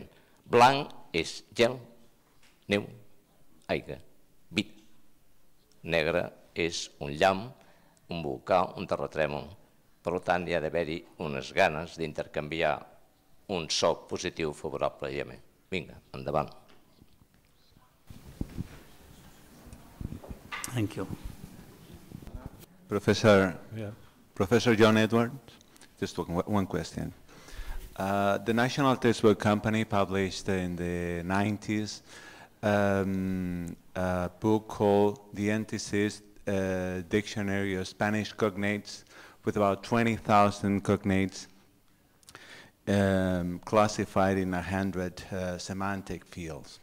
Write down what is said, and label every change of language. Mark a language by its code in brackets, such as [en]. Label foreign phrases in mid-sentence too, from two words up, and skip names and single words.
[ca] Blanc és gel, neu, aigua, vida. Negre és un llamp, un volcà, un terratrèmol. Per tant, hi ha d'haver-hi unes ganes d'intercanviar un so positiu favorable i amè. Vinga, endavant. [en] Thank you. Professor John Edwards, just one question. The National Textbook Company published in the 90s a book called The Antithesis Dictionary of Spanish Cognates, with about 20,000 cognates classified in 100 semantic fields.